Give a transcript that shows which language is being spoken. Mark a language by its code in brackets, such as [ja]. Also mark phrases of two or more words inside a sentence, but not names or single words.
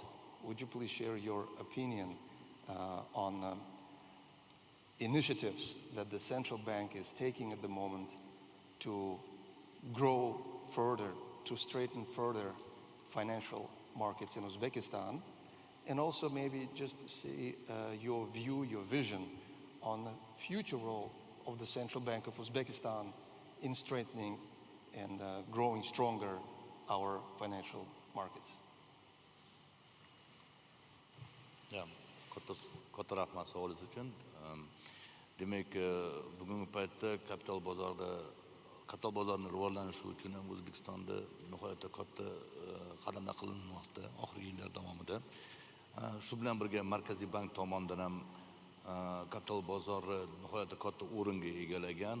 [en] Would you please share your opinion on initiatives that the Central Bank is taking at the moment to grow further, to straighten further financial markets in Uzbekistan, and also maybe just to see your view, your vision on the future role of the Central Bank of Uzbekistan in strengthening and growing stronger our financial markets. Yeah, [uz] katta rahmat savolingiz uchun. Demak, bugungi paytda kapital bozorining rivojlanishi uchun ham O'zbekistonda nihoyatda katta qadamlar qilinmoqda oxirgi yillar davomida. Shu bilan birga Markaziy bank tomonidan ham kapital bozori nihoyatda katta o'ringa egallagan.